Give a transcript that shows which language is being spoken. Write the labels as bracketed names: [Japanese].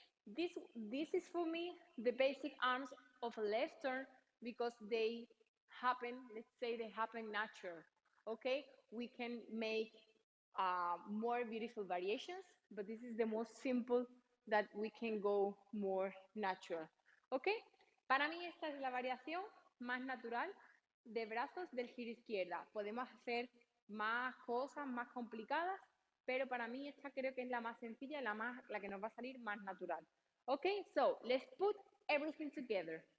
[English] This is for me the basic arms of a left turn because they happen, let's say they happen natural. Okay? We can make more beautiful variations, but this is the most simple that we can go more natural. [Spanish] ¿Ok? Para mí esta es la variación más natural de brazos del giro izquierda. Podemos hacer más cosas más complicadas, pero para mí esta creo que es la más sencilla y la que nos va a salir más natural. ¿Ok? [English] So, let's put everything together.